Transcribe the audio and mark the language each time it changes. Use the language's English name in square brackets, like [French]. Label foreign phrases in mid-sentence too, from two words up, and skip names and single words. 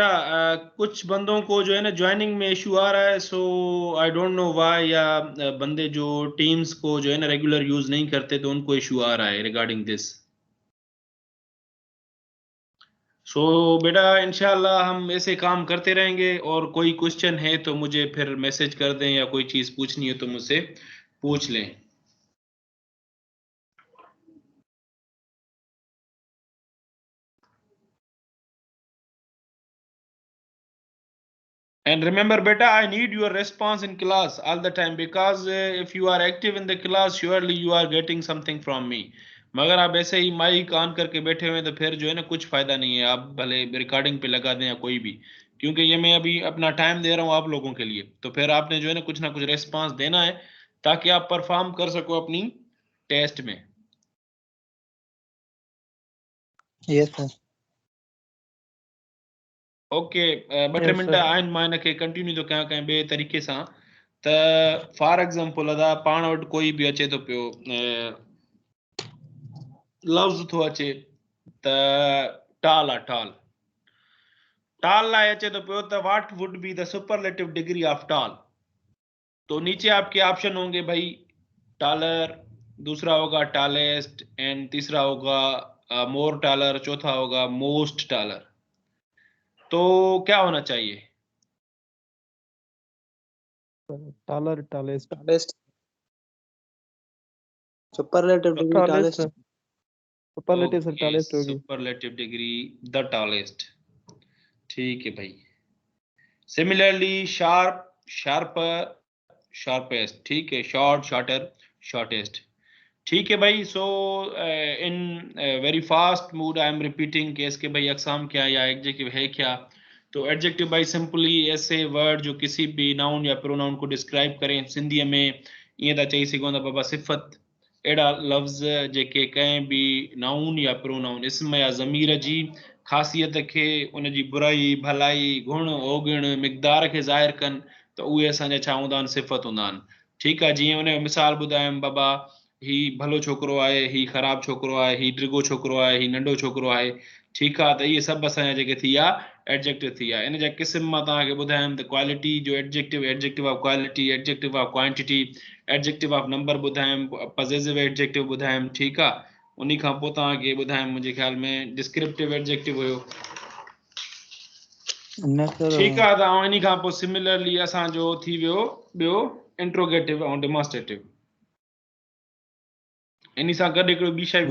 [Urdu] کچھ بندوں کو جو ہے نا جوائننگ میں ایشو آ رہا ہے, [English] so I don't know why, [Urdu] یا بندے جو ٹیمز کو جو ہے نا ریگولر یوز نہیں کرتے تو ان کو ایشو آ رہا ہے [English] regarding this. [Urdu] سو بیٹا [Arabic] إن شاء الله [Urdu] ہم ایسے کام کرتے رہیں گے، اور کوئی کوئسچن ہے تو مجھے پھر میسج کر دیں، یا کوئی چیز پوچھنی ہے تو مجھ سے پوچھ لیں. [English] And remember beta, I need your response in class all the time, because if you are active in the class surely you are getting something from me. [Urdu] مگر آپ ایسے ہی [English] mic on [Urdu] کر کے بیٹھے ہوئے ہیں تو پھر جو ہے نا کچھ فائدہ نہیں ہے. آپ بھلے ریکارڈنگ پہ لگا دیں یا کوئی بھی، کیونکہ یہ میں ابھی اپنا ٹائم دے رہا ہوں آپ لوگوں کے لیے، تو پھر آپ نے جو ہے نا کچھ ریسپانس دینا ہے تاکہ آپ پرفارم کر سکو اپنی ٹیسٹ میں. [English] Yes, sir. okay, ॿ टे Yes, मिंट sir. [Sindhi] आहिनि, मां हिनखे कंटिन्यू थो कयां कंहिं ॿिए तरीक़े सां। त [English] for example [Sindhi] अदा पाण वटि कोई बि अचे थो पियो, लफ्ज़ थो अचे त टाल आहे, टाल टाल लाइ अचे थो पियो त [English] what would be the superlative degree of tall. [Urdu] تو نیچے آپ کے آپشن ہوں گے بھائی ٹالر، دوسرا ہوگا ٹالیسٹ، اینڈ تیسرا ہوگا [English] more taller, [Urdu] چوتھا ہوگا [English] most taller. [Urdu] تو کیا ہونا چاہیے? [English] Taller, tallest. Tallest. Superlative degree Tallest, tallest. sir. Superlative, sir, okay, [Urdu] tallest ہوگی. [English] superlative degree the tallest. [Urdu] ٹھیک ہے بھائی. [English] similarly sharp, sharper, sharpest. [Urdu] ٹھیک ہے, [English] short, shorter, shortest. [Urdu] ٹھیک ہے بھائی. [English] so in very fast mood I am repeating [Urdu] کہ اس کے بھائی اقسام کیا یا ایڈجیکٹو ہے کیا. تو ایڈجیکٹو بھائی سمپلی ایسے ورڈ جو کسی بھی ناؤن یا پروناؤن کو ڈسکرائب کریں. [Sindhi] सिंधीअ में ईअं था चई सघूं था बाबा सिफ़त, अहिड़ा लफ़्ज़ जेके कंहिं बि नाउन या प्रोनाउन इस्म या ज़मीर जी ख़ासियत खे, उन जी बुराई, भलाई, गुण, औगुण, मिक़दार खे ज़ाहिर कनि, त उहे असांजा छा हूंदा आहिनि? सिफ़त हूंदा आहिनि। ठीकु आहे, जीअं उन जो मिसाल ॿुधायुमि, बाबा ही भलो छोकिरो आहे, ही ख़राबु छोकिरो आहे, ही डिघो छोकिरो आहे, ही नंढो छोकिरो आहे। ठीकु आहे, त इहे सभु असांजा जेके थी विया एडजेक्टिव थी विया। इन जा क़िस्म मां तव्हांखे ॿुधायुमि त क्वालिटी जो एडजेक्टिव, [English] adjective of quality, adjective of quantity, adjective of number [Sindhi] ॿुधायुमि, [English] possessive adjective [Sindhi] ॿुधायुमि। ठीकु आहे, उन खां पोइ तव्हांखे ॿुधायुमि मुंहिंजे ख़्याल में [English] descriptive adjective [Sindhi] हुयो। [English] No, sir. [Sindhi] ठीकु आहे, त इन खां पोइ सिमिलरली असांजो थी वियो ॿियो इंट्रोगेटिव ऐं डेमॉन्स्ट्रेटिव। इन सां गॾु हिकिड़ो ॿी शइ